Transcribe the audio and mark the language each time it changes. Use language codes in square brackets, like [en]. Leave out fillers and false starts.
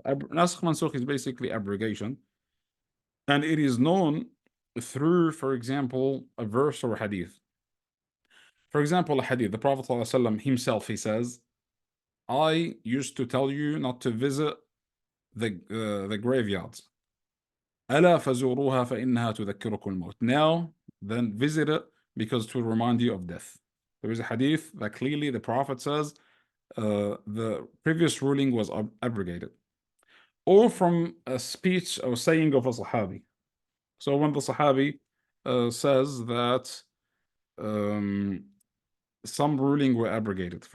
[en] Nasikh mansukh is basically abrogation. And it is known through, for example, a verse or a hadith. For example, a hadith, the Prophet ﷺ himself, he says, I used to tell you not to visit the graveyards. [ar] ألا فزوروها فإنها تذكركم الموت. [en] Now, then visit it because it will remind you of death. There is a hadith that clearly the Prophet says the previous ruling was abrogated. Or from a speech or saying of a Sahabi. So when the Sahabi says that some ruling were abrogated.